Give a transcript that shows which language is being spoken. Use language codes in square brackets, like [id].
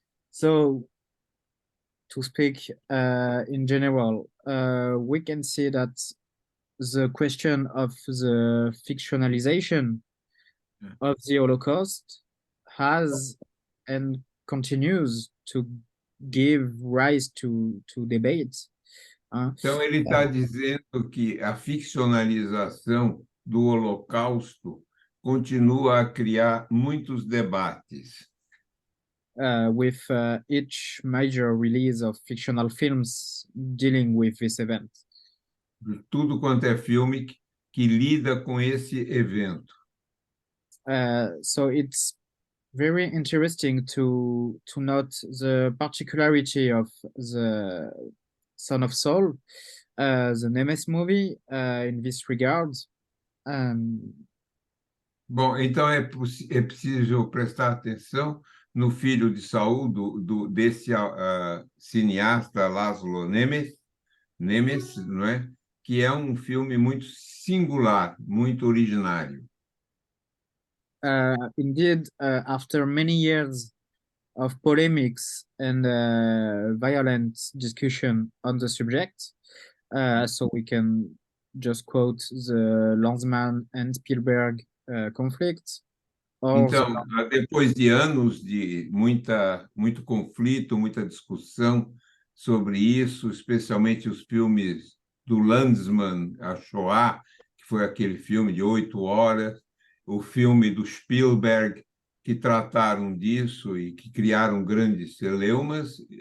[en] So to speak in general, we can see that the question of the fictionalization of the Holocaust has and continues to give rise to debate. [pt] Então, ele está dizendo que a ficcionalização do Holocausto continua a criar muitos debates. [en] With each major release of fictional films dealing with this event. [pt] De tudo quanto é filme que lida com esse evento. [en] So it's very interesting to note the particularity of the Son of Saul, the Nemes movie, in this regard. [pt] Bom, então é preciso prestar atenção no filho de Saul, desse cineasta Laszlo Nemes, não é? Que é um filme muito singular, muito originário. [en] Indeed, after many years of polemics and violent discussion on the subject, so we can just quote the Lanzmann and Spielberg conflict. [pt] Então, depois de anos de muito conflito, muita discussão sobre isso, especialmente os filmes do Lanzmann, a Shoah, que foi aquele filme de 8 horas, o filme do Spielberg, que trataram disso e que criaram grandes celeumas,